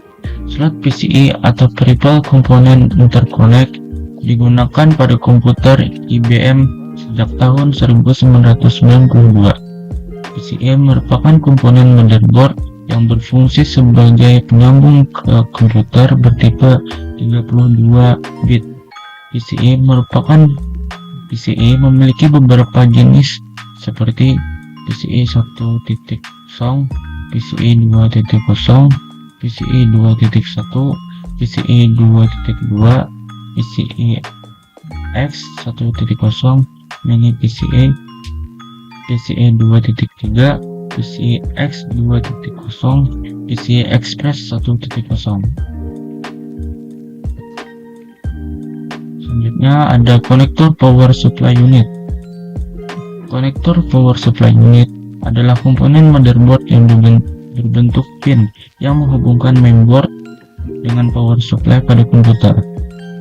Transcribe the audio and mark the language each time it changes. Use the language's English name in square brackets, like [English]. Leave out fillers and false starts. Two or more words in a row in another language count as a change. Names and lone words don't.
[Indonesian] Slot PCI atau Peripheral Component Interconnect digunakan pada komputer IBM sejak tahun 1992. PCI merupakan komponen motherboard yang berfungsi sebagai penyambung ke komputer bertipe 32 bit. PCI memiliki beberapa jenis seperti PCI 1.0, PCI 2.0, PCI 2.1, PCI 2.2, PCI X 1.0, Mini PCI, PCI 2.3, PCI X 2.0, PCI Express 1.0. Selanjutnya ada konektor [English] power supply unit. [Indonesian] Konektor [English] power supply unit [Indonesian] adalah komponen motherboard yang berbentuk pin yang menghubungkan mainboard dengan [English] power supply [Indonesian] pada komputer.